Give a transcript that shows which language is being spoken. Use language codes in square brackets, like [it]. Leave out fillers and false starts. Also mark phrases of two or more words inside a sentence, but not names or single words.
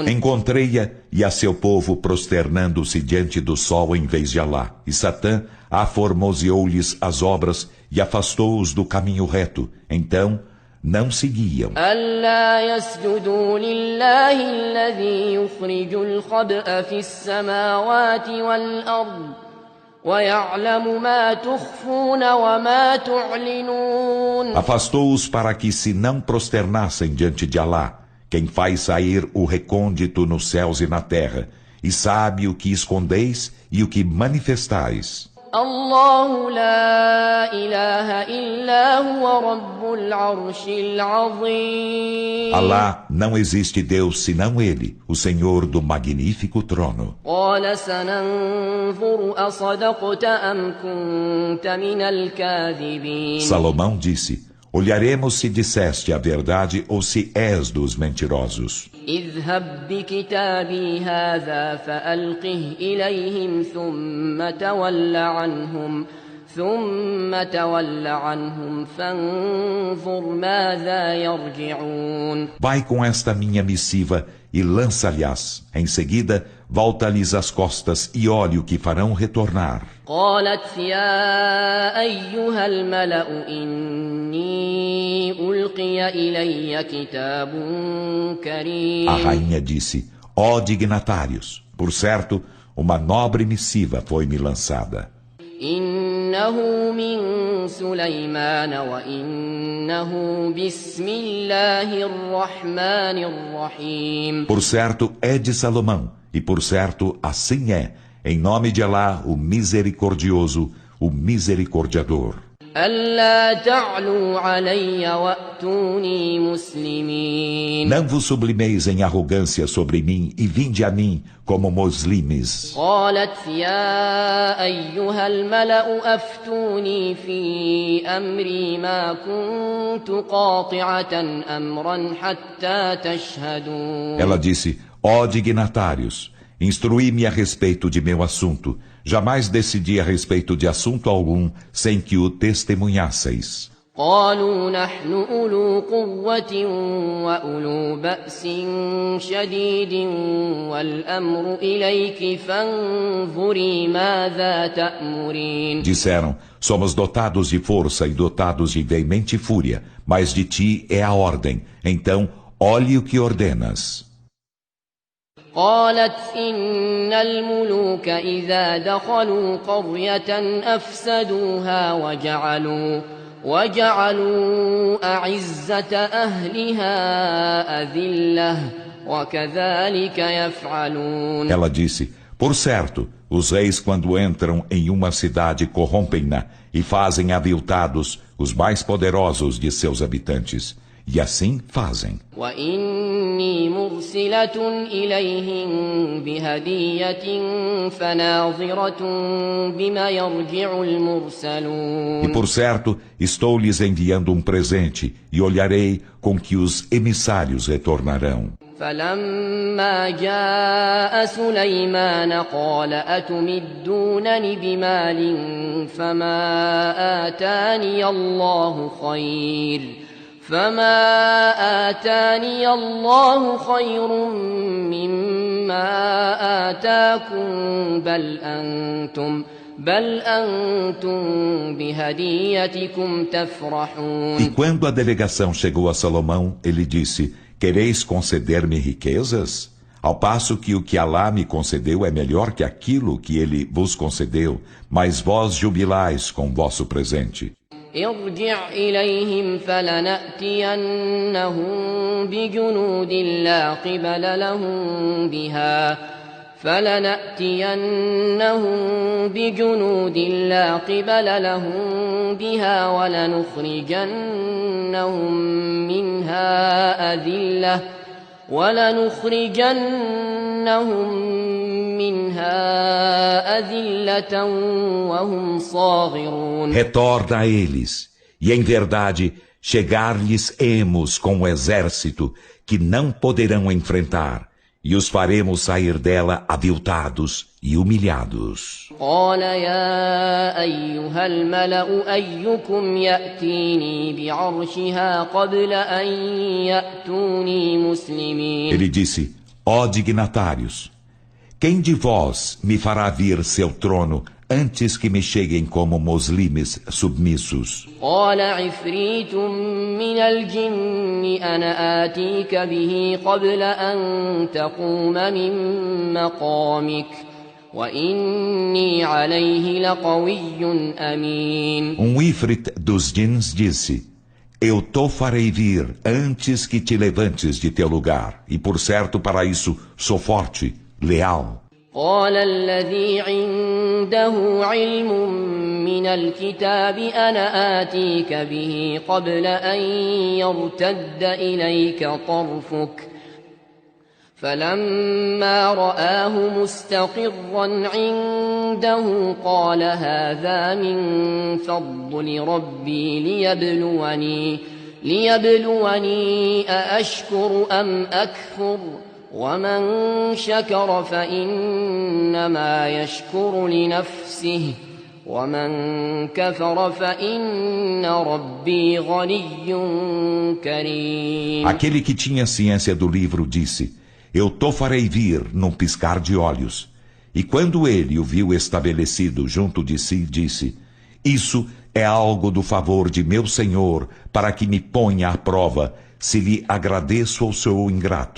[pt] Encontrei-a e a seu povo prosternando-se diante do sol em vez de Alá, e Satã aformoseou-lhes as obras e afastou-os do caminho reto. Então não seguiam. [ar] ألا يسجدوا لله الذي يخرج الخبأ في السماوات والأرض ويعلم ما تخفون وما تعلنون. [pt] Afastou-os para que se não prosternassem diante de Alá, quem faz sair o recôndito nos céus e na terra, e sabe o que escondeis e o que manifestais. [ar] الله لا إله إلا هو رب العرش العظيم. [pt] Alá, não existe Deus senão Ele, o Senhor do magnífico trono. [ar] قال سننظر أصدقت أم كنت من الكاذبين. [pt] Salomão disse: Olharemos se disseste a verdade ou se és dos mentirosos. [ar] اذهب بكتابي هذا فألقه إليهم ثم تول عنهم فانظر ماذا يرجعون. [pt] Vai com esta minha missiva e lança-lhes. Em seguida, volta-lhes as costas e olhe o que farão retornar. [ar] قالت يا أيها الملأ إني ألقي إلي كتاب كريم. [pt] A rainha disse: Ó dignatários, por certo, uma nobre missiva foi-me lançada. [ar] إني إنه من سليمان وإنه بسم الله الرحمن الرحيم. [pt] Por certo é de Salomão, e por certo assim é, em nome de Alá, o misericordioso, o misericordiador. [ar] ألا تعلوا علي وأتوني مسلمين. [pt] Não vos sublimeis em arrogância sobre mim e vinde a mim como muslimes. [ar] قالت يا أيها الملأ أفتوني في أمري ما كنت قاطعة أمرا حتى تشهدون. [pt] Ela disse: ó dignatários, instruí-me a respeito de meu assunto. Jamais decidi a respeito de assunto algum sem que o testemunhasseis. [ar] قالوا نحن أولو قوة وأولو بأس شديد والأمر إليك فانظري ماذا تأمرين. [pt] Disseram: somos dotados de força e dotados de veemente fúria, mas de ti é a ordem. Então, olhe o que ordenas. [ar] قالت إن الملوك إذا دخلوا قرية أفسدوها وجعلوا أعزة أهلها أذلة وكذلك يفعلون. [pt] Ela disse: por certo, os reis quando entram em uma cidade corrompem-na e fazem aviltados os mais poderosos de seus habitantes. E assim fazem. [ar] وإني مرسلة إليهم بهدية فناظرة بما يرجع المرسلون. [pt] E por certo, estou lhes enviando um presente e olharei com que os emissários retornarão. [ar] فلما جاء سليمان قال أتمدونني بمال فما آتاني الله خير مما آتاكم بل أنتم بهديتكم تفرحون. [pt] E quando a delegação chegou a Salomão, ele disse: quereis conceder-me riquezas? Ao passo que o que Alá me concedeu é melhor que aquilo que ele vos concedeu, mas vós jubilais com vosso presente. [ar] ارجع إليهم فلنأتينهم بجنود لا قبل لهم بها ولنخرجنهم منها أذلة وهم صاغرون. [pt] Retorna a eles, e em verdade chegar-lhes-emos com um exército que não poderão enfrentar, e os faremos sair dela aviltados e humilhados. [ar] قال يا أيها الملأ أيكم يأتيني بعرشها قبل أن يأتوني مسلمين. [pt] Ele disse: ó dignatários, quem de vós me fará vir seu trono antes que me cheguem como muslimes submissos? [ar] قال عفريت من الجن أنا آتيك به قبل أن تقوم من مقامك وإني عليه لقوي أمين. [pt] Ifrit dos djinns disse: eu te farei vir antes que te levantes de teu lugar, e por certo para isso sou forte, leal. [ar] قال الذي عنده علم من الكتاب أنا آتيك به قبل أن يرتد إليك طرفك فلما رآه مستقرا عنده قال هذا من فضل ربي ليبلوني أأشكر أم أكفر ومن شكر فإنما يشكر لنفسه ومن كفر فإن ربي غني كريم. [pt] Aquele que tinha ciência do livro disse: eu te farei vir num piscar de olhos. E quando ele o viu estabelecido junto de si, disse: isso é algo do favor de meu Senhor, para que me ponha à prova, se lhe agradeço ou sou ingrato.